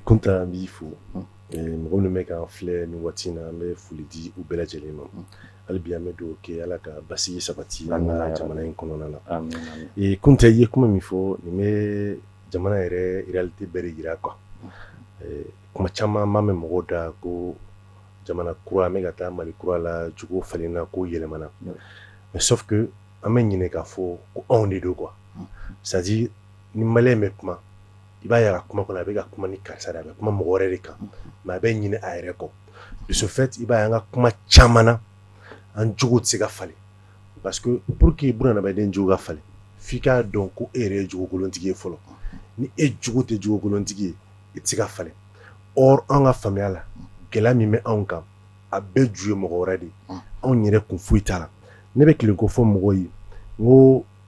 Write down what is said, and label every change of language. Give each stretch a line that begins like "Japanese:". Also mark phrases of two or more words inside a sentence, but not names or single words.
Bambara: Kunta an b'i fo mɔgɔ minnu bɛ k'an filɛ nin waati in na an bɛ foli di u bɛɛ lajɛlen ma hali bi an bɛ dugawu kɛ Ala ka basigi sabati an ka jamana in kɔnɔna na Kunta i ye kuma min fɔ nin bɛ jamana yɛrɛ réalité bɛɛ de yira quoi kuma caman an b'a mɛn mɔgɔw da ko jamana kura an bɛ ka taa Mali kura la jogo falenna ko yɛlɛmana
French: mais sauf que
Bambara: an bɛ ɲinɛ k'a fɔ ko anw de don
French: quoi c'est à dire
Bambara: ni maliyɛn bɛ kuma i b'a ye a ka kuma kɔnɔ a bɛ ka kuma ni karisa de a bɛ kuma mɔgɔ wɛrɛ de kan mais a bɛ ɲinɛ a yɛrɛ kɔ
French: de ce fait
Bambara: i b'a ye an ka kuma caman na an jogo tɛ se ka falen
French: parce que pour que
Bambara: bunadamaden jogo ka falen f'i k'a dɔn ko e yɛrɛ ye jogokolontigi ye fɔlɔ ni e jogo tɛ jogokolontigi ye i tɛ se ka falen or an ka faamuya la gɛlɛya min bɛ anw kan a bɛɛ ju ye mɔgɔ wɛrɛ de ye anw yɛrɛ kun foyi t'a la ne bɛ kile ko fɔ mɔgɔw ye n ko